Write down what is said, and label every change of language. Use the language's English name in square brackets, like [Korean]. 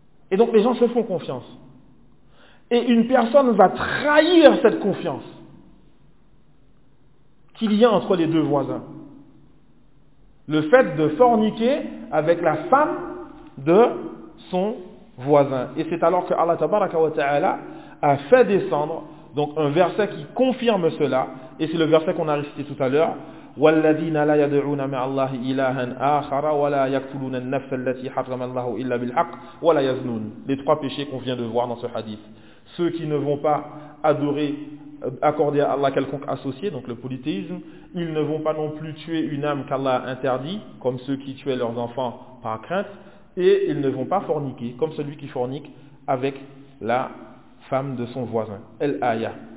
[French] Et donc les gens se font confiance. Et une personne va trahir cette confiance qu'il y a entre les deux voisins. Le fait de forniquer avec la femme de son voisin. Et c'est alors que Allah tabaraka wa ta'ala a fait descendre donc un verset qui confirme cela. Et c'est le verset qu'on a récité tout à l'heure. [Arabic] والذين لا يدعون مع الله إلها آخر ولا يقتلون النفس التي حرم الله إلا بالحق ولا يزنون. [French] Les trois péchés qu'on vient de voir dans ce hadith. Ceux qui ne vont pas adorer, accorder à Allah quelconque associé, donc le polythéisme, ils ne vont pas non plus tuer une âme qu'Allah a interdit, comme ceux qui tuaient leurs enfants par crainte, et ils ne vont pas forniquer, comme celui qui fornique avec la femme de son voisin. El Aya.